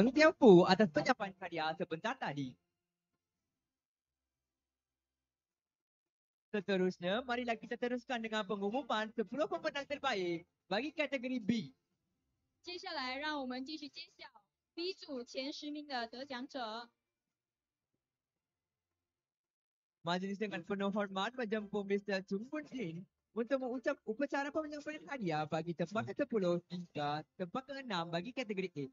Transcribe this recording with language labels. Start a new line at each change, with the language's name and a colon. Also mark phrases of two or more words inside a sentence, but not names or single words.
Malay: Eng Tiao Fu atas penyampaian hadiah sebentar tadi. Seterusnya, marilah kita teruskan dengan pengumuman 10 pemenang terbaik bagi kategori B.
Chinese: 接下来，让我们继续揭晓 B 组前10名的得奖者。
Malay: Majlis dengan penuh hormat menjemput Mr. Chung Bun Hin untuk mengucap upacara penyampaian hadiah bagi tempat ke-10 hingga tempat ke-6 bagi kategori A.